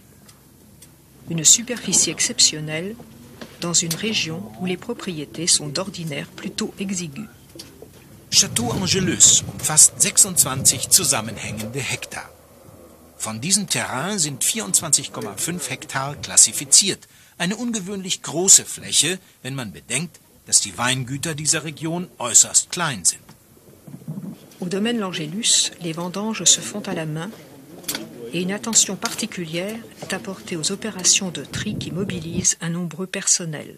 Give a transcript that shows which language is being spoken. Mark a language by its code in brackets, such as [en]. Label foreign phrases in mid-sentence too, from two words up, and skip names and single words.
[fr] Une superficie exceptionnelle dans une région où les propriétés sont d'ordinaire plutôt exiguës. [de] Château Angelus umfasst 26 zusammenhängende Hektar. Von diesem Terrain sind 24,5 Hektar klassifiziert. Eine ungewöhnlich große Fläche, wenn man bedenkt, dass die Weingüter dieser Region äußerst klein sind. [fr] Au domaine L'Angelus, les vendanges se font à la main et une attention particulière est apportée aux opérations de tri qui mobilisent un nombreux personnel.